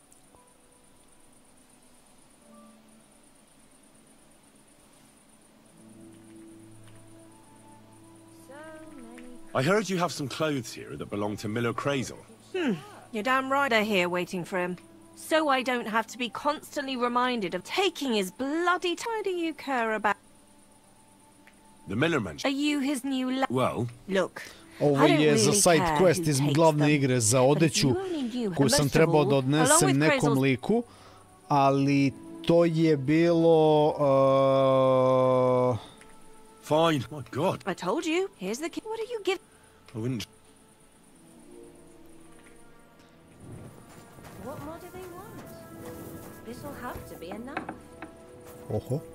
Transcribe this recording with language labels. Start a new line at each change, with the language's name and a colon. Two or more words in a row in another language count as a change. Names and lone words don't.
English: I heard you have some clothes here that belong to Miller Crazel. You're damn right they're here waiting for him. So I don't have to be constantly reminded of taking his bloody time. Why do you care about... The Miller mentioned. Are you his new Well... Look.
Serbian: Ovo je za
English: side quest
Serbian: iz glavne igre za odeću koju sam trebao da odnesem nekom liku, ali to je bilo...
English: Fine, my god. I told you. Here's the key. What are you giving? I wouldn't... What more do they want? This'll have to be enough. Oho.